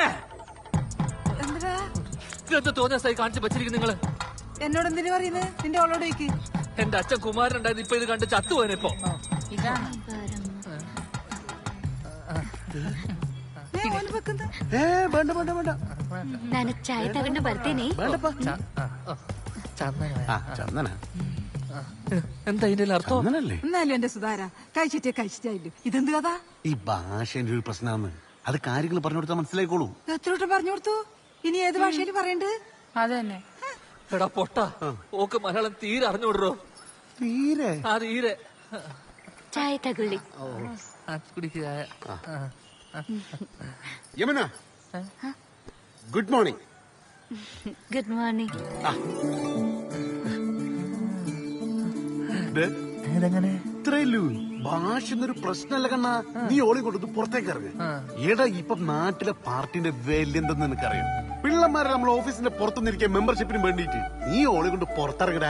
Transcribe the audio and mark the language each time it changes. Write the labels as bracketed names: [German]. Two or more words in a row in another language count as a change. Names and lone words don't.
[Malayalam] എന്താ ഇതെന്താ തോന്നിയ സ്ഥലം കാണിച്ച് വെച്ചിരിക്കും നിങ്ങള്? എന്നോട് എന്തിനു പറയുന്നത്? നിന്റെ അവളോട് ചോദിക്ക്. എന്റെ അച്ഛൻ കുമാരൻ ഉണ്ടായത് ഇപ്പൊ ഇത് കണ്ട് ചത്തുപോയനെ. ഇപ്പൊ ഇതാണ് വേണ്ട വേണ്ട വേണ്ട [Kannada] ನಾನು ಚಾಯ್ ತಗೊಂಡು ಬರ್ತೀನಿ. [Malayalam] ചന്ദന എന്താ ഇതിന്റെ അർത്ഥം? ചന്ദനല്ലേ? എന്നാലും എന്റെ സുധാര കഴിച്ചിട്ടായില്ലോ. ഇതെന്ത് കഥ? ഈ ഭാഷേന്റെ ഒരു പ്രശ്നമാണ്. അത് കാര്യങ്ങൾ പറഞ്ഞു കൊടുത്താൽ മനസ്സിലായിക്കോളൂ. എത്ര പറഞ്ഞു കൊടുത്തു? ഇനി ഏത് ഭാഷയിൽ പറയണ്ട്? അത് തന്നെ. എടാ പൊട്ട, ഓക്ക് മലയാളം തീരെ അറിഞ്ഞുവിടറോ? തീരെ ആ തീരെ. [Kannada] ಚಾಯ್ ತಗೊಳ್ಳಿ. [Malayalam] കുടിക്കുക. യമുന [English] good morning. good morning. [Malayalam] ഇതെങ്ങനെ? ഇത്രയല്ലൂ ഭാഷ എന്നൊരു പ്രശ്നമല്ല കണ്ണാ. നീ ഓളി കൊണ്ടു പുറത്തേക്ക് ഇറങ്ങ്. എടാ ഇപ്പൊ നാട്ടിലെ പാർട്ടിന്റെ വിലയെന്തെന്ന് നിനക്കറിയാം. പിള്ളമാരെ നമ്മൾ ഓഫീസിന്റെ പുറത്തുനിന്നിരിക്കാൻ മെമ്പർഷിപ്പിന് വേണ്ടിട്ട് നീ ഓളി കൊണ്ട് പുറത്തിറങ്ങടാ.